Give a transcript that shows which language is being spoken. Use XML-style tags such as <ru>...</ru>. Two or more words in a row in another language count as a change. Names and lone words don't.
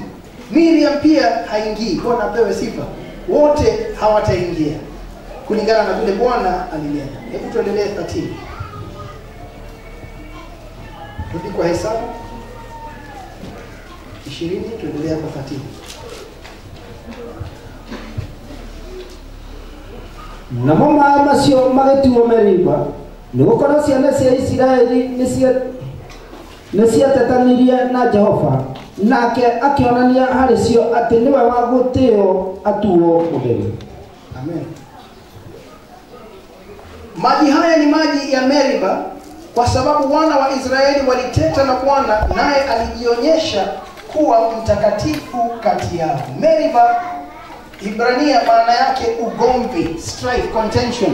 <sw>Miriam pia haingii. Bwana apewe sifa. Wote hawataingia kulingana na vile Bwana alinena. Hebu tuendelee 13. Rudi kwa Hesabu 20, tuendelea kwa 13.</sw> <ki>Namo maĩ macio magĩtuo Meriba, nĩgũkorwo ciana cia Isiraeli nĩciatetanirie na Jehova, nake akĩonania harĩ cio atĩ nĩwe wa gũtĩĩo atuo mũtheri.</ki> <sw>Amen. Maji haya ni maji ya Meriba, kwa sababu wana wa Israeli waliteta na Bwana, naye alijionyesha kuwa mtakatifu kati yao. Meriba Ibrania maana yake ugomvi,</sw> <en>strife, contention.</en>